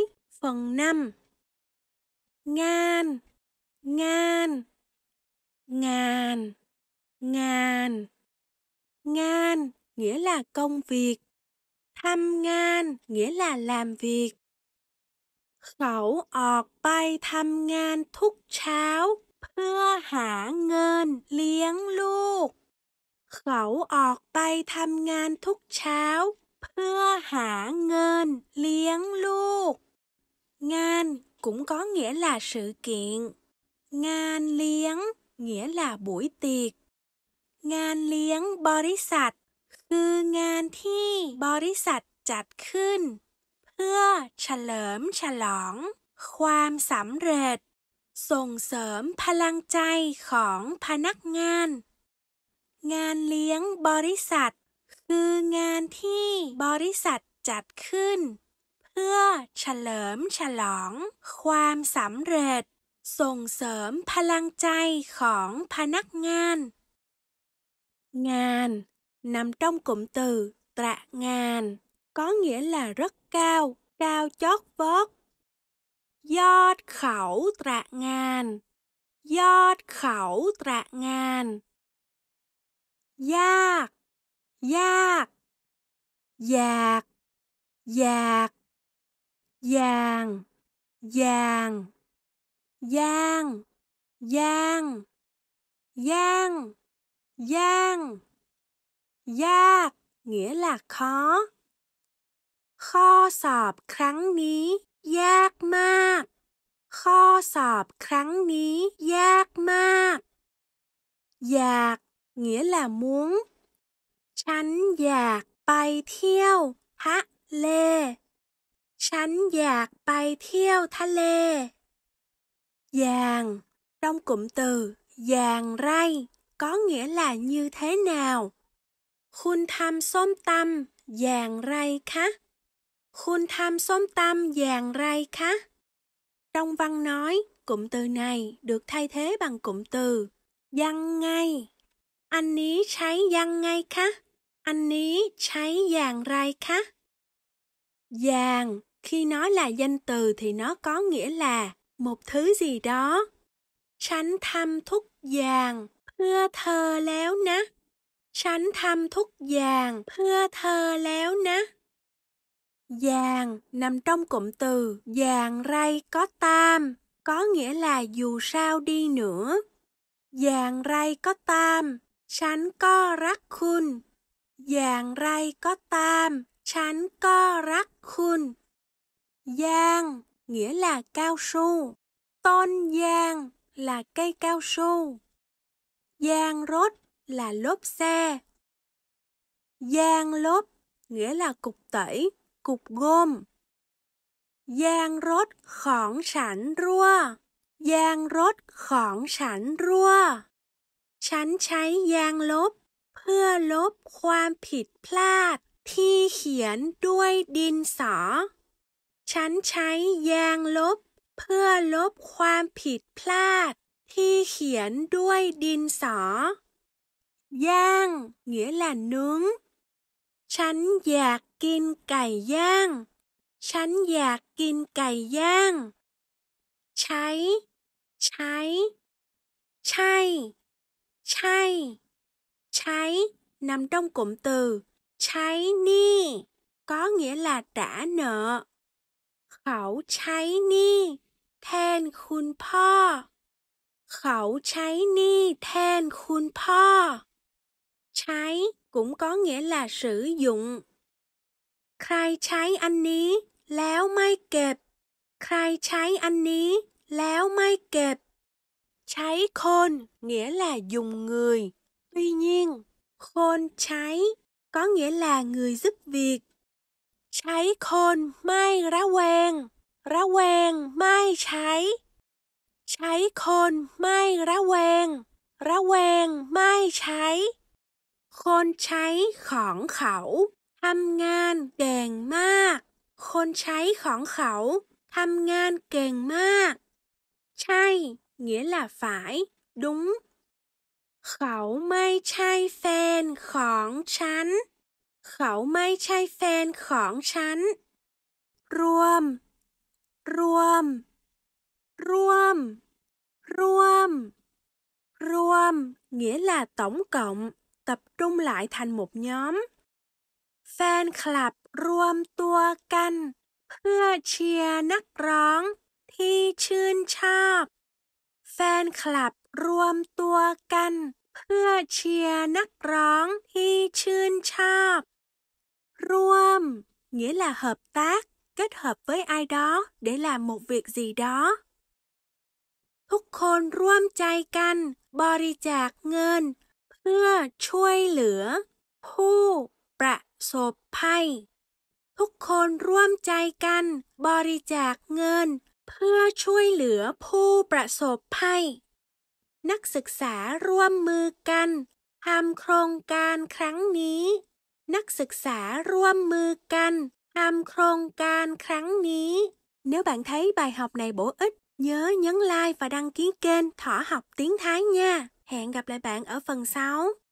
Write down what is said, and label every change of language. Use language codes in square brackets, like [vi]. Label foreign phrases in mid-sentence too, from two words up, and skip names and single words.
[vi] Phần 5. Ngàn, ngàn, ngàn, ngàn. Ngàn nghĩa là công việc. [th] ทำงาน [vi] nghĩa là làm việc. [th] Khẩu ออกไปทำงานทุกเช้าเพื่อหาเงินเลี้ยงลูก เขาออกไปทำงานทุกเช้าเพื่อหาเงินเลี้ยงลูก [vi] Ngàn cũng có nghĩa là sự kiện. [th] งานเลี้ยง [vi] nghĩa là buổi tiệc. [th] งานเลี้ยงบริษัทคืองานที่บริษัทจัดขึ้นเพื่อเฉลิมฉ ลองความสำเร็จส่งเสริมพลังใจของพนักงาน งานเลี้ยงบริษัทคืองานที่บริษัทจัดขึ้นเพื่อเฉลิมฉลองความสำเร็จส่งเสริมพลังใจของพนักงาน [vi] Ngàn nằm trong cụm từ tạ ngàn, có nghĩa là rất cao, cao chót vót. [th] ยอดเขาตระหง่าน ยอดเขาตระหง่าน. ยาก ยาก อยาก อยาก อย่าง อย่าง ยาง ยาง ยาง ยาง. [vi] Yาก nghĩa là khó. [th] ข้อสอบครั้งนี้ยากมากข้อสอบครั้งนี้ยากมากอยาก [vi] nghĩa là muốn [th] ฉันอยากไปเที่ยวทะเลฉันอยากไปเที่ยวทะเล [vi] Dàng trong cụm từ [th] อย่างไร [vi] có nghĩa là như thế nào [th] คุณทำส้มตำอย่างไรคะคุณทำส้มตำอย่างไรคะ [vi] Trong văn nói, cụm từ này được thay thế bằng cụm từ [th] ยังไง อันนี้ใช้ยังไงคะ อันนี้ใช้อย่างไรคะ [vi] Dàng khi nói là danh từ thì nó có nghĩa là một thứ gì đó [th] ฉันทำทุกอย่างเพื่อเธอแล้วนะฉันทำทุกอย่างเพื่อเธอแล้วนะ [vi] Dàng nằm trong cụm từ [th] อย่างไรก็ตาม, [vi] có nghĩa là dù sao đi nữa. [th] อย่างไรก็ตาม, ฉันก็รักคุณ อย่างไรก็ตาม ฉันก็รักคุณ [vi] Giang nghĩa là cao su. [th] ต้นยาง [vi] là cây cao su. [th] ยางรถ [vi] là lốp xe. [th] ยางลบ [vi] nghĩa là cục tẩy, cục gôm. [th] ยางรถ ของฉันรั่ว ยางรถ ของฉันรั่ว ฉันใช้ยางลบเพื่อลบความผิดพลาดที่เขียนด้วยดินส อ ฉันใช้ยางลบเพื่อลบความผิดพลาดที่เขียนด้วยดินสอย่าง [vi] nghĩa là [th] nướng ฉันอยากกินไก่ย่างฉันอยากกินไก่ย่าง ใช้ ใช้ ใช่ ใช่ ใช้ nằm trong cụm từ ใช้หนี้ [vi] có nghĩa là trả nợ [th] เขาใช้หนี้แทนคุณพ่อ เขาใช้หนี้แทนคุณพ่อ ใช้ [vi] cũng có nghĩa là sử dụng [th] ใครใช้อันนี้แล้วไม่เก็บ ใครใช้อันนี้แล้วไม่เก็บ ใช้คน [vi] nghĩa là dùng người. Tuy nhiên, คนใช้ có nghĩa là người giúp việc. [th] ใช้คนไม่ระแวง ระแวงไม่ใช้ ใช้คนไม่ระแวง ระแวงไม่ใช้ คนใช้ของเขาทำงานเก่งมาก คนใช้ของเขาทำงานเก่งมาก ใช่ [vi] nghĩa là phải, đúng. [th] เขาไม่ใช่แฟนของฉันเขาไม่ใช่แฟนของฉันรวมรวมรวมรวมรวม [vi] nghĩa là tổng cộng, tập trung lại thành một nhóm. [en] Fan club [th] รวมตัวกันเพื่อเชียร์นักร้องที่ชื่นชอบแฟนคลับรวมตัวกันเพื่อเชียร์นักร้องที่ชื่นชอบรวม [vi] nghĩa là hợp tác, kết hợp với ai đó để làm một việc gì đó. [th] ทุกคนร่วมใจกันบริจาคเงินเพื่อช่วยเหลือผู้ประสบภัยทุก คนร่วมใจกันบริจาคเงินเพื่อช่วยเหลือผู้ประสบภัยนักศึกษาร่วมมือกันทำโครงการครั้งนี้นักศึกษาร่วมมือกันทำโครงการครั้งนี้ [vi] Nếu bạn thấy bài học này bổ ích, nhớ nhấn like và đăng ký kênh Thỏ Học Tiếng Thái nha. Hẹn gặp lại bạn ở phần sau.